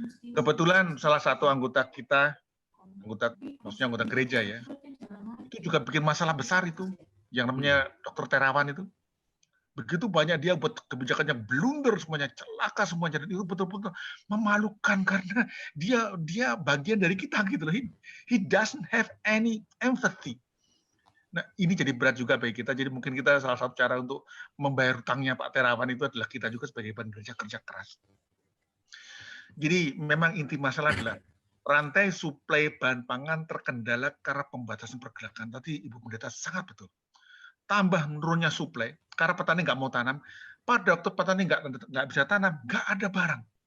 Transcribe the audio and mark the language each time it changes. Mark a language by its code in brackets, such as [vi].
[id] Kebetulan salah satu anggota kita, maksudnya anggota gereja ya, itu juga bikin masalah besar itu, yang namanya Dr. Terawan itu. Begitu banyak dia buat kebijakannya blunder semuanya, celaka semuanya, dan itu betul-betul memalukan karena dia bagian dari kita gitu loh. [en] He doesn't have any empathy. [id] Nah, ini jadi berat juga bagi kita. Jadi mungkin kita salah satu cara untuk membayar hutangnya Pak Terawan itu adalah kita juga sebagai badan kerja keras. Jadi memang inti masalah adalah rantai suplai bahan pangan terkendala karena pembatasan pergerakan. Tadi Ibu Pendeta sangat betul. Tambah menurunnya suplai, karena petani nggak mau tanam. Pada waktu petani nggak bisa tanam, nggak ada barang.